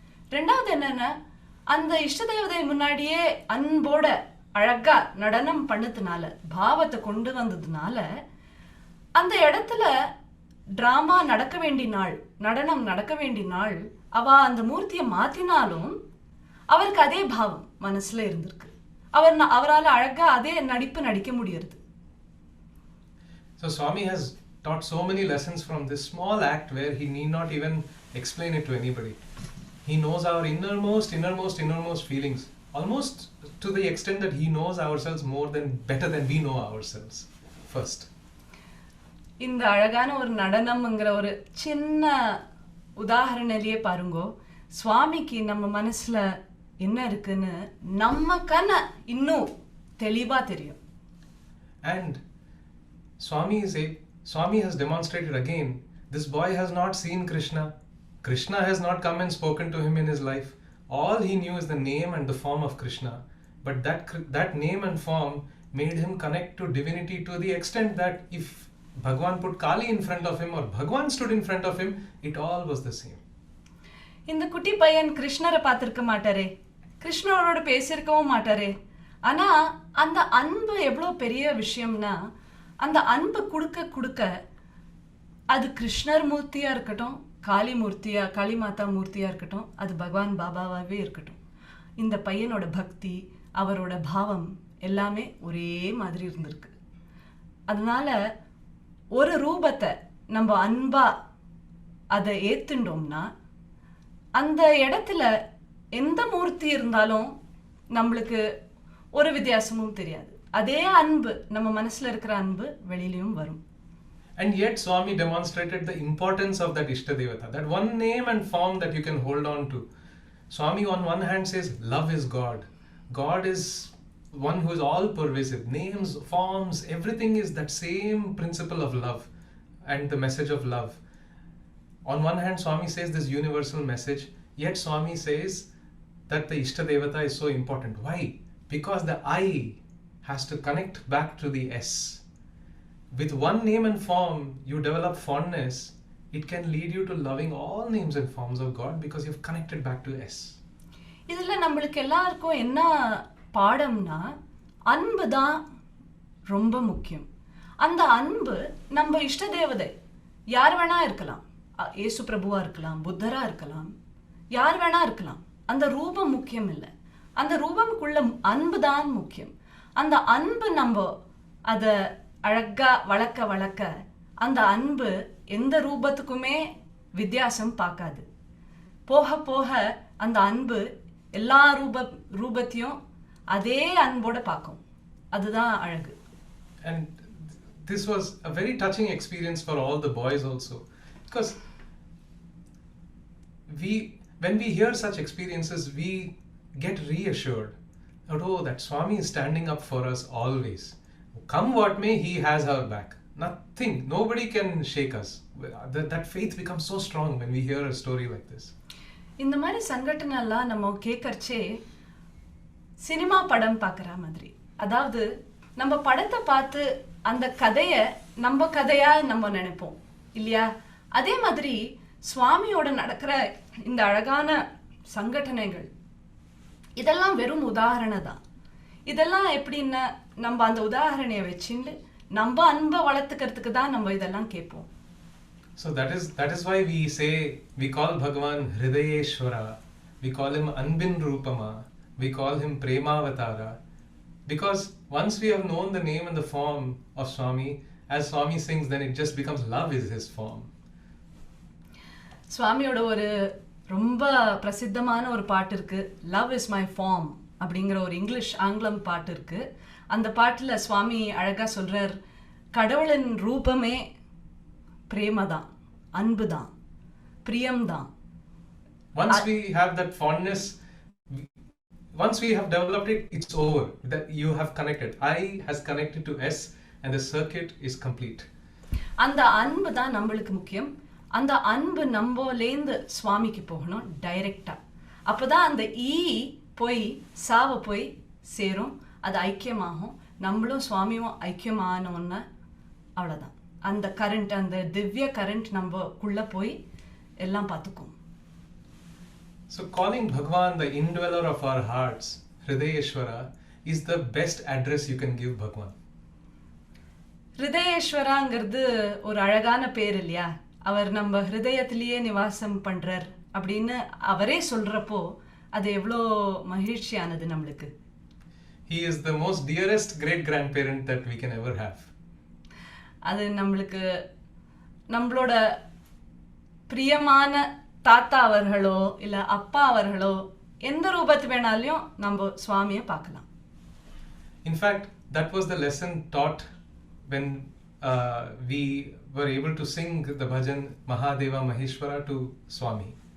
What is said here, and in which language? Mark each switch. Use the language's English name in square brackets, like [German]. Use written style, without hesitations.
[Tamil] ரெண்டாவது என்னன்னா, அந்த இஷ்ட தேவதை முன்னாடியே அன்போட அழகா நடனம் பண்ணதுனால, பாவத்தை கொண்டு வந்ததுனால, அந்த இடத்துல டிராமா நடக்க வேண்டிய நாள், நடனம் நடக்க வேண்டிய நாள், அந்த மூர்த்தியை மாத்தினாலும் அவருக்கு அதே பாவம் மனசுல இருந்திருக்கு. அவரால் அழகா அதே நடிப்பு நடிக்க முடியறது. [English] So Swami has taught so many lessons from this small act where he need not even explain it to anybody. He knows our innermost feelings, almost to the extent that he knows ourselves better than we know ourselves first. [Tamil] இந்த அழகான ஒரு நடனம்ங்கிற ஒரு சின்ன உதாரணத்திலேயே பாருங்கோ, சுவாமிக்கு நம்ம மனசுல என்ன இருக்குன்னு நமக்கான இன்னும் தெளிவா தெரியும். [English] And Swami has demonstrated again, this boy has not seen Krishna. Krishna has not come and spoken to him in his life. All he knew is the name and the form of Krishna. But that name and form made him connect to divinity to the extent that if Bhagwan put Kali in front of him or Bhagwan stood in front of him, it all was the same. [Tamil] இந்த குட்டி பையன் கிருஷ்ணரை பார்த்திருக்க மாட்டாரே, கிருஷ்ணரோட பேசியிருக்கவும் மாட்டாரே. ஆனா அந்த அன்பு எவ்வளவு பெரிய விஷயம்னா, அந்த அன்பு கொடுக்க அது கிருஷ்ணர் மூர்த்தியா இருக்கட்டும், காளி மாதா மூர்த்தியா இருக்கட்டும், அது பகவான் பாபாவாவே இருக்கட்டும், இந்த பையனோட பக்தி, அவரோட பாவம் எல்லாமே ஒரே மாதிரி இருந்திருக்கு. அதனால ஒரு ரூபத்தை நம்ம அன்பா அதை ஏத்துண்டோம்னா, அந்த இடத்துல எந்த மூர்த்தி இருந்தாலும் நம்மளுக்கு ஒரு வித்தியாசமும் தெரியாது. அதே அன்பு, நம்ம மனசுல இருக்கிற அன்பு வெளியிலயும் வரும். [English] And yet Swami demonstrated the importance of that Ishtadevata, that one name and form that you can hold on to. Swami on one hand says love is God. God is one who is all pervasive. Names, forms, everything is that same principle of love and the message of love. On one hand Swami says this universal message, yet Swami says that the Ishtadevata is so important. Why? Because the I has to connect back to the S. With one name and form, you develop fondness. It can lead you to loving all names and forms of God because you've connected back to S. [Tamil] இதுல நம்மளுக்கு எல்லாருக்கும் என்ன பாடம்னா, அன்பு தான் ரொம்ப முக்கியம். அந்த அன்பு நம்ம இஷ்ட தேவதை யார் வேணா இருக்கலாம், இயேசு பிரபுவா இருக்கலாம், புத்தரா இருக்கலாம், யார் வேணா இருக்கலாம். அந்த ரூபம் முக்கியம் இல்லை, அந்த ரூபம்குள்ள அன்பு தான் முக்கியம். அந்த அன்பு நம்ம அதை அழகா வளர்க்க அந்த அன்பு எந்த ரூபத்துக்குமே வித்தியாசம் பார்க்காது. போக போக அந்த அன்பு எல்லா ரூபத்தையும் அதே அன்போட பார்க்கும். அதுதான் அழகு. [English] And this was a very touching experience for all the boys also, because when we hear such experiences, we get reassured that that Swami is standing up for us always. Come what may, he has our back. Nothing, nobody can shake us. That faith becomes so strong when we hear a story like this. [Tamil] இந்த மாதிரி சங்கடனெல்லாம் நம்ம கேட்கறச்சே cinema படம் பார்க்குற மாதிரி, அதாவது நம்ம படத்தை பார்த்து அந்த கதையை நம்ம கதையா நம்ம நினைப்போம் இல்லையா? அதே மாதிரி சுவாமியோட நடக்கிற இந்த அழகான சங்கடனைகள் இதெல்லாம் வெறும் உதாரணம் தான். இதெல்லாம் எப்படின்னா, நம்ம அந்த உதாரணையை வச்சுட்டு நம்ம அன்பை வளர்த்துக்கிறதுக்கு தான் நம்ம இதெல்லாம் கேட்போம். [English] So that is why we call Bhagavan Hridayeshwara. We call him Anbin Rupama, we call him Premavatara, because once we have known the name and the form of Swami, as Swami sings, then it just becomes love is his form. [Tamil] சுவாமியோட ஒரு ரொம்ப பிரசித்தமான ஒரு பாட்டு இருக்கு, love is my form அப்படிங்கிற ஒரு ஆங்கிலம் பாட்டு இருக்கு. அந்த பாட்டில் சுவாமி அழகா சொல்றார், கடவுளின் ரூபமே பிரேமதான், அன்புதான், பிரியம்தான். [English] Once we have that fondness, once we have developed it, it's over. That you have connected. I has connected to S, and the circuit is complete. [Tamil] அந்த அன்பு தான் நம்மளுக்கு முக்கியம். அந்த அன்பு நம்மலேருந்து சுவாமிக்கு போகணும் டைரக்டா. அப்போதான் அந்த போய் சாவ போய் சேரும், அது ஐக்கியமாகும், நம்மளும் சுவாமியும் ஐக்கியமானோன்னு. அவ்வளோதான். அந்த கரண்ட், அந்த திவ்ய கரண்ட் நம்மக்குள்ள போய் எல்லாம் பார்த்துக்கும். [English] So calling Bhagwan the indweller of our hearts, Hridayeshwara, is the best address you can give Bhagwan. [Tamil] ஹிருதயேஸ்வராங்கிறது ஒரு அழகான பேர் இல்லையா? அவர் நம்ம ஹிருதயத்திலேயே நிவாசம் பண்றார் அப்படின்னு அவரே சொல்றப்போ அது எவ்வளோ மகிழ்ச்சியானது நம்மளுக்கு. [English] He is the most dearest great grandparent that we can ever have. [Tamil] அது நம்மளுக்கு நம்மளோட பிரியமான தாத்தா அவர்களோ இல்லை அப்பா அவர்களோ எந்த ரூபத்து வேணாலையும் நம்ம சுவாமியை பார்க்கலாம். [English] In fact, that was the lesson taught when we were able to sing the bhajan Mahadeva Maheshwara to Swami.